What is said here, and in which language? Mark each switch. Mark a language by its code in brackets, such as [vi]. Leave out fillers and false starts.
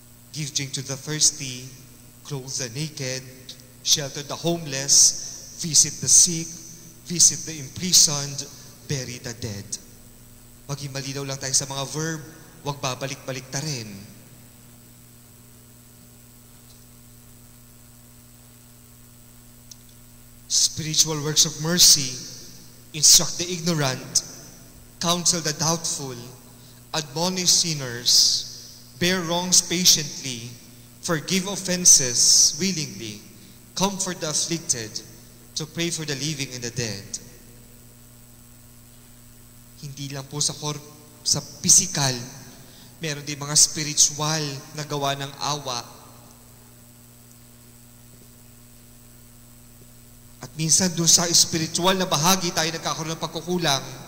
[en] Give drink to the thirsty. Clothe the naked, shelter the homeless, visit the sick, visit the imprisoned, bury the dead. [tl] Maging malinaw lang tayo sa mga verb, huwag babalik-balik ta rin. [en] Spiritual works of mercy, instruct the ignorant, counsel the doubtful, admonish sinners, bear wrongs patiently, forgive offenses willingly, comfort the afflicted, to pray for the living and the dead. [tl] Hindi lang po sa physical, meron din mga spiritual na gawa ng awa. At minsan doon sa spiritual na bahagi tayo nagkakaroon ng pagkukulang.